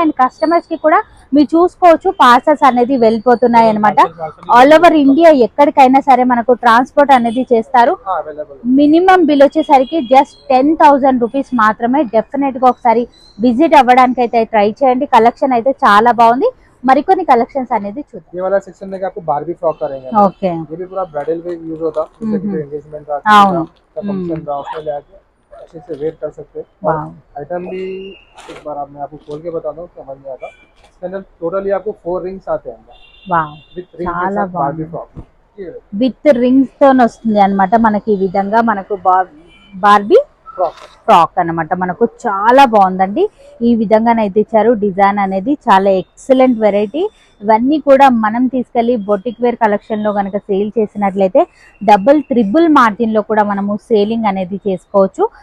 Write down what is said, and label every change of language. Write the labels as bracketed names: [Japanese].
[Telugu] And customers కి కూడా మీరు చూసుకోవచ్చు పార్సల్స్ అనేది వెళ్ళిపోతున్నాయి అన్నమాట. ఆల్ ఓవర్ ఇండియా ఎక్కడికైనా సరే మనకు ట్రాన్స్పోర్ట్ అనేది చేస్తారు. మినిమం బిల్ వచ్చేసరికి జస్ట్ 10,000 రూపీస్ మాత్రమే. డెఫినెట్ గా ఒకసారి విజిట్ అవ్వడానికి అయితే ట్రై చేయండి. కలెక్షన్ అయితే చాలా బాగుంది. మరికొన్ని కలెక్షన్స్ అనేది చూద్దాం. [Hindi] ये वाला सेक्शन में आपको बारबी फ्रॉक करेंगे. ओके. ये भी पूरा ब्राइडल में यूज होता है, जैसे कि एंगेजमेंट का फंक्शन का उसमें ले आके अच्छे से वेयर कर सकते हैं. आइटम भी एक बार मैं आपको खोल के बता दूं, समझ में आता. इसके अंदर टोटली आपको 4 रिंग्स आते हैं विद रिंग के साथ बारबी फ्रॉक [Telugu] విత్ రింగ్స్ తో వస్తుంది అన్నమాట. మనకి ఈ విధంగా మనకు బార్బీ ఫ్రాక్ అన్నమాట. మనకు చాలా బాగుందండి. ఈ విధంగానైతే ఇచ్చారు. డిజైన్ అనేది చాలా ఎక్సలెంట్ వెరైటీ. ఇవన్నీ కూడా మనం తీసుకెళ్లి బొటిక్ వేర్ కలెక్షన్ లో కనుక సేల్ చేసినట్లయితే డబుల్ ట్రిపుల్ మార్జిన్ లో కూడా మనము సేలింగ్ అనేది చేసుకోవచ్చు.